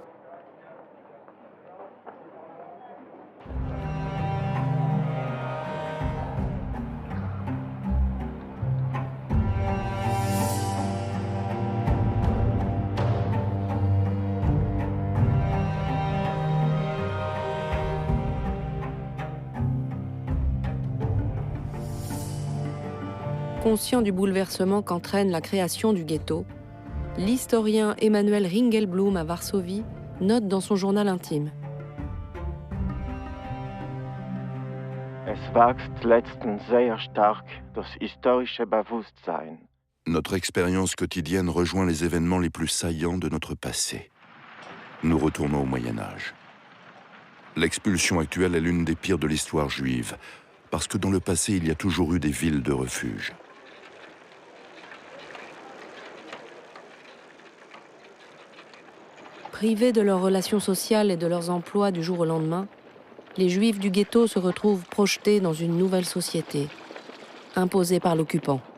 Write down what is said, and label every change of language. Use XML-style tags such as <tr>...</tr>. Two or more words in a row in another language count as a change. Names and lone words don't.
<fr>Conscient du bouleversement qu'entraîne la création du ghetto, l'historien Emanuel Ringelblum à Varsovie note dans son journal intime.</fr> <de>Es wächst letztens sehr stark das historische Bewusstsein.</de> <fr>Notre expérience quotidienne rejoint les événements les plus saillants de notre passé. Nous retournons au Moyen-Âge. L'expulsion actuelle est l'une des pires de l'histoire juive, parce que dans le passé, il y a toujours eu des villes de refuge. Privés de leurs relations sociales et de leurs emplois du jour au lendemain, les Juifs du ghetto se retrouvent projetés dans une nouvelle société, imposée par l'occupant.</fr>